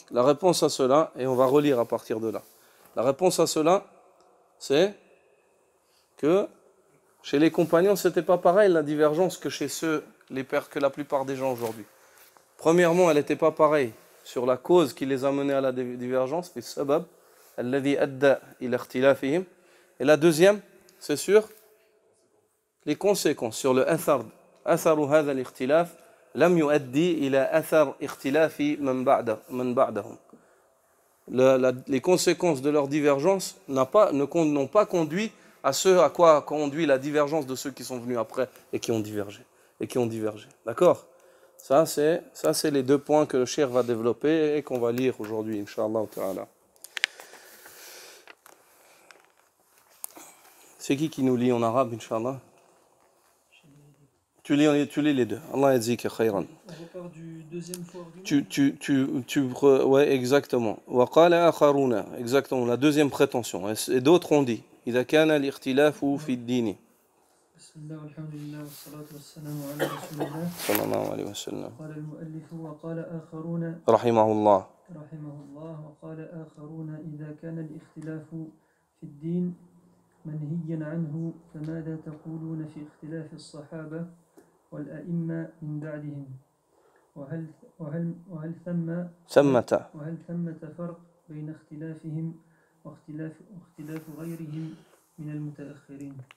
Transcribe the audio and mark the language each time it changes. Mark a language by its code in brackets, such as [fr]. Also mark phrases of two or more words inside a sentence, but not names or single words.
[fr] La réponse à cela, et on va relire à partir de là. La réponse à cela, c'est que chez les compagnons, c'était pas pareil la divergence que chez que la plupart des gens aujourd'hui. Premièrement, elle n'était pas pareille sur la cause qui les a menés à la divergence, [ar] في السبب الذي أدى إلى اختلافهم. [fr] Et la deuxième, c'est sur les conséquences, sur le [ar] أثر هذا الاختلاف لم يؤد إلى أثر اختلاف من بعدهم. [fr] Les conséquences de leur divergence n'ont pas conduit à ce à quoi a conduit la divergence de ceux qui sont venus après et qui ont divergé. D'accord? Ça, c'est les deux points que le cheikh va développer et qu'on va lire aujourd'hui, [ar] إن شاء الله تعالى. [fr] C'est qui nous lit en arabe, Inch'Allah? Tu lis les deux. [ar] الله يجزيك خيرا. [fr] On repart du deuxième faux argument. Ouais, exactement. [ar] وقال آخرون, [fr] exactement, la deuxième prétention. Et d'autres ont dit, [ar] إذا كان الاختلاف في الدين. بسم الله، الحمد لله، والصلاة والسلام على رسول الله. صلى الله عليه وسلم. قال المؤلف وقال آخرون Rahimahullah. رحمه الله وقال آخرون إذا كان الاختلاف في الدين منهيا عنه فماذا تقولون في اختلاف الصحابة والأئمة من بعدهم وهل ثمة فرق بين اختلافهم واختلاف غيرهم من المتأخرين؟